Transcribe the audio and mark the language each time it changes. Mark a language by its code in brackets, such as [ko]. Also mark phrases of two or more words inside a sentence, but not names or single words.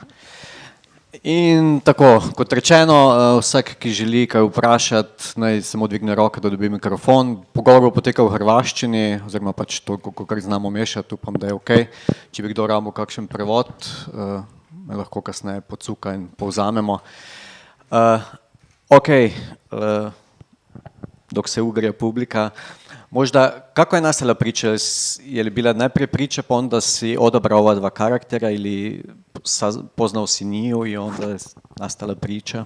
[sl] In tako, kot rečeno, vsak, ki želi kaj vprašati, naj samo dvigne roke, da dobi mikrofon. Pogovor bo potekal v hrvaščini, oziroma pač toliko, kolikor znamo mešati, upam, da je okej. Če bi kdo rabil kakšen prevod, me lahko kasneje pocuka in povzamemo. [hr] Dok se ugrije publika. Možda, kako je nastala priča? Je li bila najprije priča, pa onda si odabrao ova dva karaktera ili poznao si Niju i onda je nastala priča?